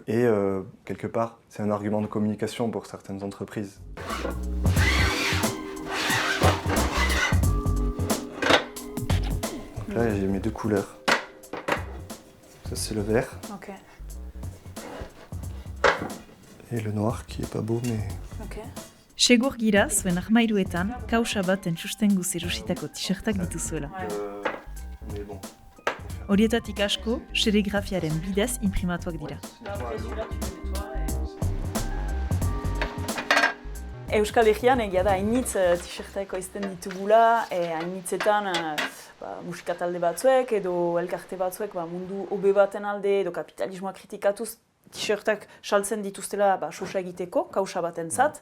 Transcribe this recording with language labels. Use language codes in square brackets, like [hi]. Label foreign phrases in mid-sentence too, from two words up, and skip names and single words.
[fr] Et quelque part, c'est un argument de communication pour certaines entreprises. Donc là, j'ai mes deux couleurs. Ça c'est le vert. Okay. Et le noir qui est pas beau mais... Okay. [eu] Segur gira zuen armairuetan kausa baten sustengu zerositako t-shirtak dituzuela. Horietatik asko, serigrafiaren bidez inprimatuak dira. Euskal Herrian egia da, hainitz t-shirtak ekoizten ditugula, hainitzetan musika talde batzuek edo elkarte batzuek mundu hobe baten alde edo kapitalismoa kritikatuz t-shirtak saltzen dituztela sosa egiteko, kausa batentzat.